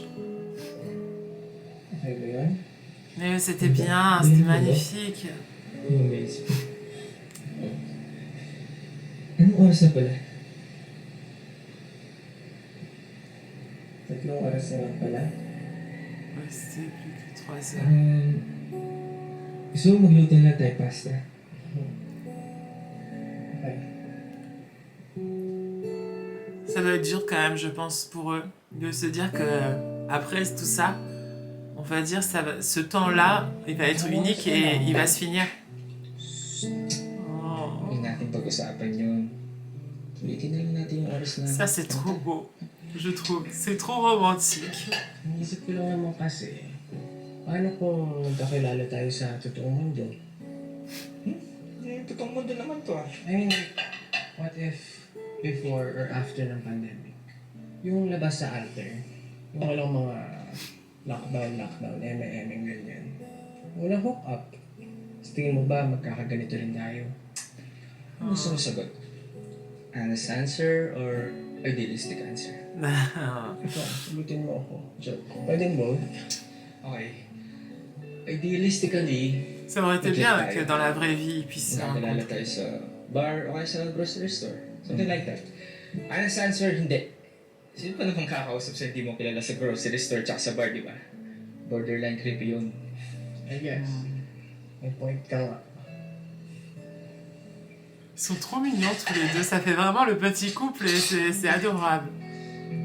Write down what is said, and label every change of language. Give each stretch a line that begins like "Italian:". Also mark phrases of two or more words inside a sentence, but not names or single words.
Filipino: Okay ba yun?
French: Mais c'était bien, c'était magnifique.
Filipino: Yung amazing. Anong oras na pala? Tatlong oras na lang pala.
French: Ouais, c'était plus que 3 heures.
Filipino: Gusto mo magluto na tayo pasta? Okay.
French: Ça doit être dur quand même, je pense, pour eux, de se dire que après tout ça, on va dire ce temps-là, il va être unique et il va se finir. Oh.
Filipino: Huwag natin pag-usapan yun. Ulitin na lang natin yung oras na.
French: Ça, c'est trop beau, je trouve. C'est trop romantique.
Filipino: Naisip ko lang naman kasi, paano kung magkakilala tayo sa totoong mundo? Totoong mundo naman to ah.
English: I mean, what if before or after ng pandemic?
Filipino: Yung labas sa altar, yung walang mga lockdown, ganyan. Walang hook up. Sa tingin mo ba magkakaganito rin tayo? Ano gusto mo sagot?
English: Honest answer or idealistic answer?
Filipino: Ikaw, sagutin mo ako. Joke. Pwedeng both.
English: Okay. Idealistically,
French: Ça aurait été bien que dans la vraie vie, ils puissent se
Filipino: nakakilala
French: rencontrer.
Filipino: tayo sa bar o kaya sa grocery store.
English: Something like that. Honest answer,
Filipino: hindi. Sino pa namang kakausap sa hindi mo kilala sa grocery store tsaka sa bar, di ba?
English: Borderline creepy yun. I guess.
Filipino: May point ka nga.
French: Ils sont trop mignons tous les deux, ça fait vraiment le petit couple et c'est adorable.